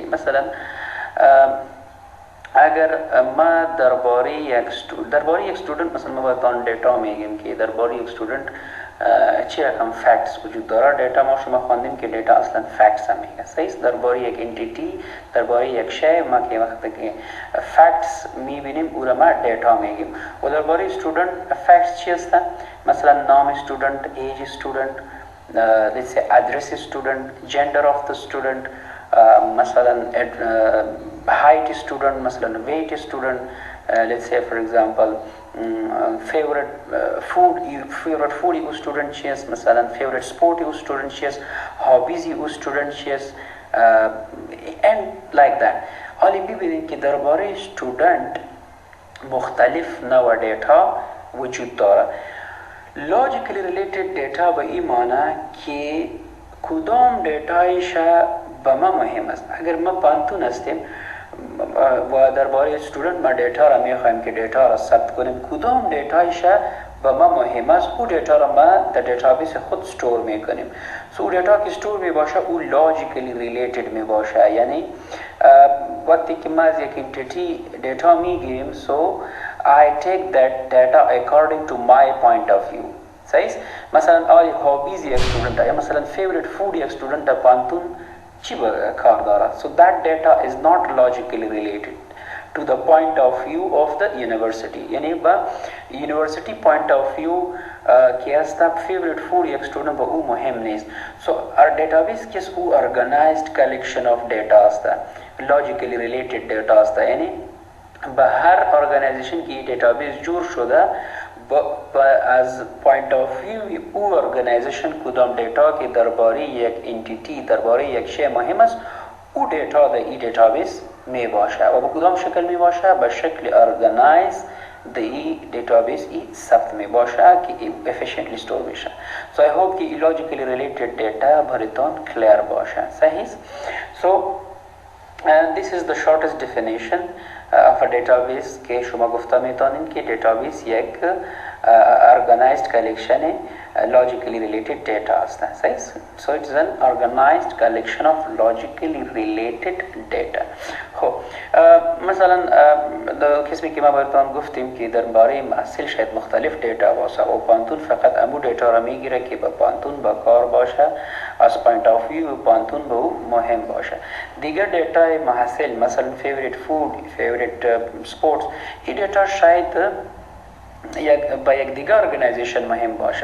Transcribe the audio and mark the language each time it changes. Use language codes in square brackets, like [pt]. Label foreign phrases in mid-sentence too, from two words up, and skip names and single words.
[fa] مثلا اگر ما درباره یک استودنت مثلا ما باید دیتا میگیم که درباره یک استودنت چی رقم فکتس وجود داره. دیتا ما شما خواندیم که دیتا اصلا فکتس هم میگه. درباره یک انتیتی، درباره یک شی ما که وقتی که فکتس میبینیم او را ما دیتا میگیم. و درباره استودنت فکتس چی هستن؟ مثلا نام استودنت، ایج استودنت، [en] let's say address student, gender of the student, مثلا height student, مثلا weight student, let's say for example favorite food یو student چیست، مثلا favorite sport یو student چیست، hobbies یو student چیست and like that. [fa] حالی ببینید که درباره student مختلف نوع دیتا وجود داره. [en] logically related data [fa] به این معنی که کدام دیتایش به ما مهم است. اگر ما پانتون هستیم و درباره استودنت ما دیتا را میخوایم که دیتا را ثبت کنیم، کدام دیتایش به ما مهم است او دیتا را ما در دیتابیس خود استور میکنیم. او دیتا که استور می باشه او [en] logically related [fa] می باشه، یعنی وقتی که ما از یک انتیتی دیتا میگیریم [en] so I take that data according to my point of view. [fa] صحیح مثلا آیا هابیز یک استودنت یا مثلا [en] favorite food [fa] یک استودنت پانتون چی کار داره. [en] So that data is not logically related to the point of view of the university. [fa] یعنی با [en] university point of view [fa] که است [en] favorite food [fa] یک student با او مهم نیست. [en] So our database [fa] کس او [en] organized collection of data است logically related data است. [fa] یعنی به هر organization کی database جور شده از [en] point of view [fa] او ارگانیزیشن کدام دیتا که درباره یک انتیتی درباره یک شی مهم است او دیتا در این دیتابیس می باشه و به کدام شکل می باشه به شکل ارگانایز در این دیتابیس ای ثبت می باشه که افیشنتلی استور میشه. [en] So I hope که logically related data [fa] براتون کلیر باشه. صحیح. [en] So this is the shortest definition of a database [fa] که شما گفته میتونین که [en] database یک organized collection logically related data است. So it is an organized collection of logically related data. [fa] خب مثلا قسمی که ما براتون گفتیم که درباره محصول شاید مختلف دیتا باشه و پانتون فقط امو دیتا را میگیره که با پانتون با کار باشه از [en] point of view [fa] پانتون به او مهم باشه. دیگر دیتا محصول مثلا [en] favorite food favorite sports [fa] این دیتا شاید با یک دیگر ارگانیزیشن مهم باشه.